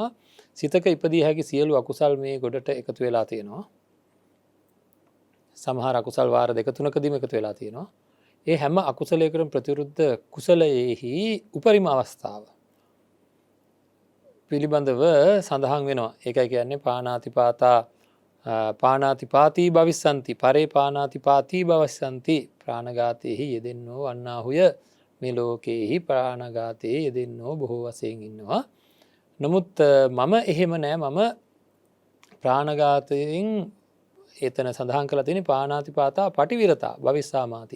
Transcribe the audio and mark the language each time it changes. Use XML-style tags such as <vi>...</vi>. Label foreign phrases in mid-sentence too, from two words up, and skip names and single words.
<si>සිතක ඉපදී හැකි සියලු අකුසල් මේ ගොඩට එකතු වෙලා තියෙනවා. සමහර අකුසල් වාර 2-3කදීම එකතු වෙලා තියෙනවා. ඒ හැම අකුසලයකටම ප්‍රතිවිරුද්ධ කුසලයේහි උපරිම අවස්ථාව පිළිබඳව සඳහන් වෙනවා. ඒකයි කියන්නේ</si> <pi>පානාතිපාතී භවිස්සන්ති පරේ පානාතිපාතී භවිස්සන්ති</pi> <si>ප්‍රාණඝාතයේහි යෙදෙන්නෝ වන්නාහුය මේ ලෝකයේහි ප්‍රාණඝාතයේ යෙදෙන්නෝ බොහෝ වශයෙන් ඉන්නවා. නමුත් මම එහෙම නෑ. මම ප්‍රාණඝාතයෙන් එතන සඳහන් කරලා තියෙන්නේ</si> <pi>පානාතිපාතා පටිවිරතා භවිස්සාමාති.</pi>